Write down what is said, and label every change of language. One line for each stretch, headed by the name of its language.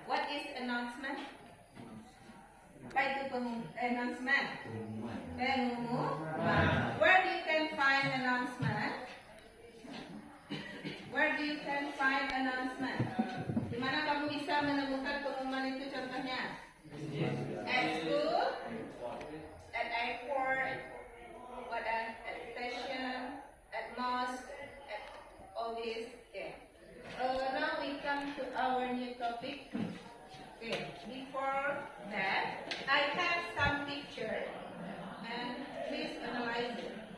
English: What is announcement?
Indonesian: Apa itu announcement? Pengumuman.
English: Where do you can find announcement? Where do you can find announcement?
Indonesian: Di mana kamu bisa menemukan pengumuman itu contohnya?
English: At school, at airport, at station, at mosque, at all these. Okay. Now we come to our new topic. Okay. Before that, I have some picture, and please analyze it.